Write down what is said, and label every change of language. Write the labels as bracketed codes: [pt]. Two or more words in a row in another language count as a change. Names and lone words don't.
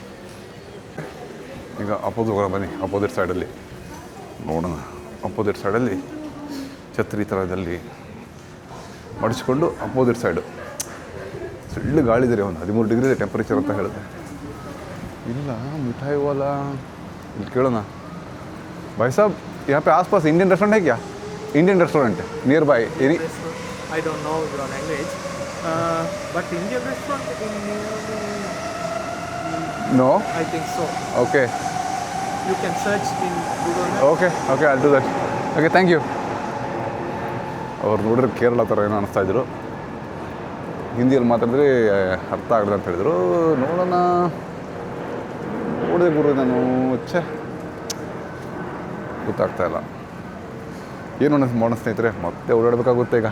[kn] ಈಗ ಅಪೋಸಿಟ್ ಹೋಗೋಣ ಬನ್ನಿ. ಅಪೋಸಿಟ್ ಸೈಡಲ್ಲಿ ನೋಡೋಣ. ಅಪೋಸಿಟ್ ಸೈಡಲ್ಲಿ ಛತ್ರಿ ಥರದಲ್ಲಿ ಮಡಿಸ್ಕೊಂಡು ಅಪೋಸಿಟ್ ಸೈಡು ಸುಳ್ಳು ಗಾಳಿ ಇದೆ. ಒಂದು 13 ಡಿಗ್ರಿ ಇದೆ ಟೆಂಪ್ರೇಚರ್ ಅಂತ ಹೇಳಿದೆ. ಇಲ್ಲ [hi] मिठाई वाला [kn] ಇಲ್ಲಿ ಕೇಳೋಣ. [hi] भाई साब यहाँ पे आसपास इंडियन रेस्टोरेंट है क्या? [en] Indian restaurant near by any? I don't know your language, but Indian restaurant in No? I think so. Okay. You can search in Google Maps. Okay, I'll do that. Okay, thank you. [kn] ಅವ್ರು ನೋಡಿದ್ರೆ ಕೇರಳ ಥರ ಏನೋ ಅನ್ನಿಸ್ತಾಯಿದ್ರು. ಹಿಂದಿಯಲ್ಲಿ ಮಾತಾಡಿದ್ರೆ ಅರ್ಥ ಆಗಲ್ಲ ಅಂತ ಹೇಳಿದ್ರು. ನೋಡೋಣ. ನೋಡಿದೆ ಗುರು ನಾನು ಗೊತ್ತಾಗ್ತಾ ಇಲ್ಲ. ಏನು ಮಾಡೋಣ ಸ್ನೇಹಿತರೆ, ಮತ್ತೆ ಓಡಾಡಬೇಕಾಗುತ್ತೆ ಈಗ.